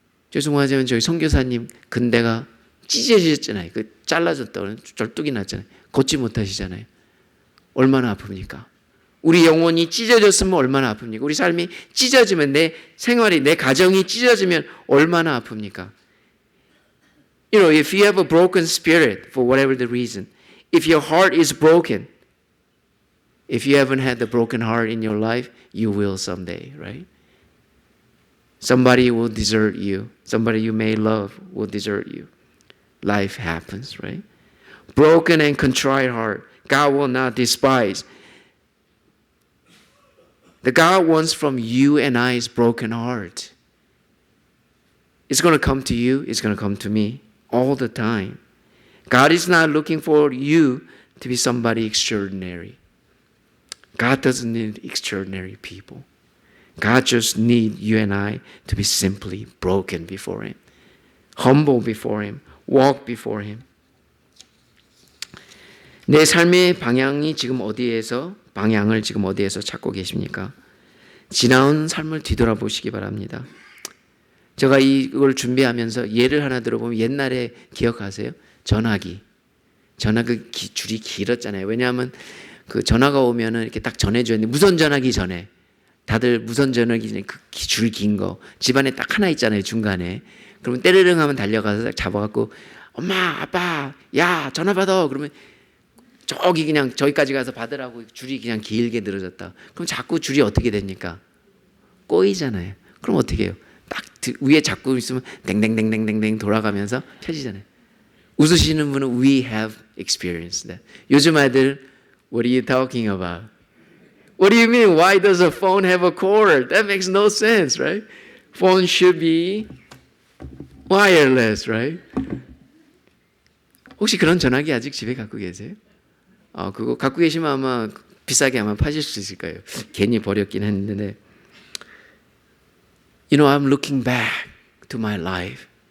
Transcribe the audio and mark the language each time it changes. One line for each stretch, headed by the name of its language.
Korean: 죄송하지만 저희 선교사님 근대가 찢어지셨잖아요. 잘라졌다고 절뚝이 났잖아요. 걷지 못하시잖아요. 얼마나 아픕니까? 우리 영혼이 찢어졌으면 얼마나 아픕니까? 우리 삶이 찢어지면, 내 생활이, 내 가정이 찢어지면 얼마나 아픕니까?
English: You know, if you have a broken spirit for whatever the reason, if your heart is broken, if you haven't had the broken heart in your life, you will someday, right? Somebody will desert you. Somebody you may love will desert you. Life happens, right? Broken and contrite heart, God will not despise. The God wants from you and I is broken heart. It's going to come to you. It's going to come to me all the time. God is not looking for you to be somebody extraordinary. God doesn't need extraordinary people. God just needs you and I to be simply broken before Him, humble before Him, walk before Him.
Korean: 내 삶의 방향을 지금 어디에서 찾고 계십니까? 지나온 삶을 뒤돌아보시기 바랍니다. 제가 이걸 준비하면서 예를 하나 들어보면 옛날에 기억하세요? 전화기 줄이 길었잖아요. 왜냐하면 전화가 오면은 이렇게 딱 전해줘야 되는데, 무선 전화기 전에 다들 무선 전화기 전에 줄 긴 거 집안에 딱 하나 있잖아요, 중간에. 그러면 때르릉 하면 달려가서 딱 잡아갖고 엄마, 아빠, 야 전화 받아. 그러면 저기 그냥 저기까지 가서 받으라고 줄이 그냥 길게 늘어졌다. 그럼 자꾸 줄이 어떻게 됩니까? 꼬이잖아요. 그럼 어떻게 해요? 딱 위에 잡고 있으면 댕댕댕댕댕댕 돌아가면서 펴지잖아요. 웃으시는 분은
English: we have experienced that.
Korean: 요즘 아이들
English: What are you talking about? What do you mean? Why does a phone have a cord? That makes no sense, right? Phone should be wireless, right?
Korean: 혹시 그런 전화기 아직 집에 갖고 계세요? 그거 갖고 계시면 아마 비싸게 아마 파실 수 있을 거예요. 괜히 버렸긴 했는데.
English: You know, I'm looking back to my life.